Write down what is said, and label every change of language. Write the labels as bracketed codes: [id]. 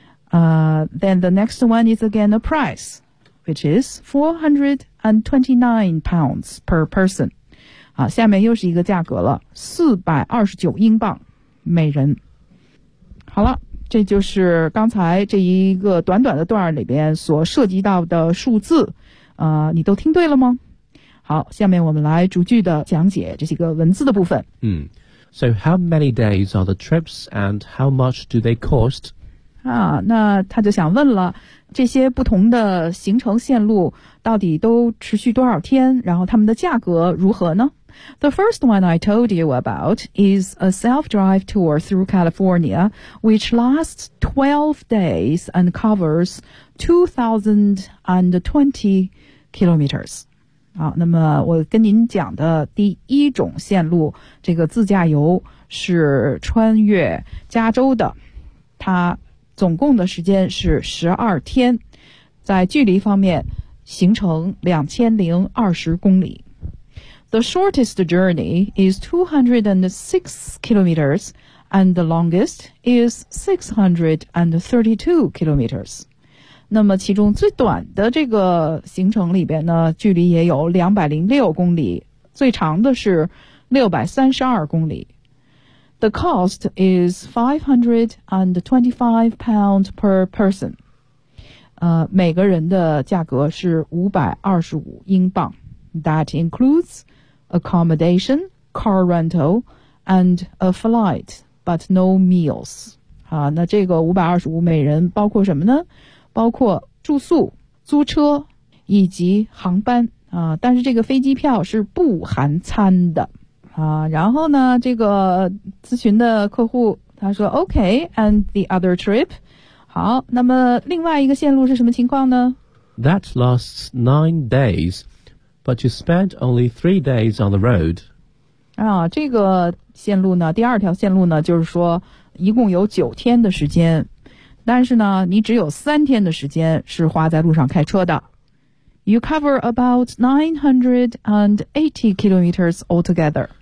[en] Then the next one is again a price, which is 429 pounds per person. [zh] 好，下面又是一个价格了，429英镑每人。好了，这就是刚才这一个短短的段里边所涉及到的数字。你都听对了吗？好，下面我们来逐句的讲解这些个文字的部分。 [en] So how many days are the trips and how much do they cost? [zh] 啊，那他就想问了，这些不同的行程线路到底都持续多少天，然后他们的价格如何呢？ [en] The first one I told you about is a self-drive tour through California, which lasts 12 days and covers 2,020 kilometers. [zh] 好，那么我跟您讲的第一种线路，这个自驾游是穿越加州的，它总共的时间是12天，在距离方面行程2020公里。 [en] The shortest journey is 206 kilometers and the longest is 632 kilometers. [zh] 那么其中最短的这个行程里边呢，距离也有206公里，最长的是632公里。 [en] The cost is 525 pounds per person. [zh] 每个人的价格是525英镑。 [en] That includes accommodation, car rental, and a flight, but no meals. [zh] 好，那这个525每人包括什么呢？包括住宿、租车以及航班啊，但是这个飞机票是不含餐的。然后呢，这个咨询的客户他说 [en] OK, and the other trip? [zh] 好，那么另外一个线路是什么情况呢？ [en] That lasts 9 days, but you spent only 3 days on the road. [zh] 啊，这个线路呢，第二条线路呢，就是说一共有9天的时间，但是呢，你只有3天的时间是花在路上开车的。 [en] You cover about 980 kilometers altogether.